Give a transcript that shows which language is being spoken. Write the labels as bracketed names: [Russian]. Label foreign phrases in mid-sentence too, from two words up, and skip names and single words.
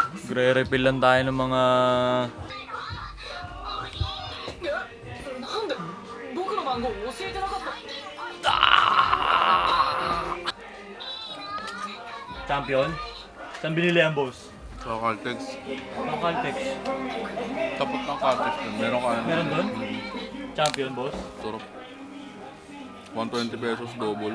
[Filipino] Magre-refill lang tayo ng mga... [Japanese] なんで僕の番号教えてなかった [Filipino] Champion? Saan binili yan, boss? Sa Caltex. Ang Caltex. Tapos ng Caltex dun. Meron ka na. Meron doon? Champion, boss? Sarap. 120 pesos double.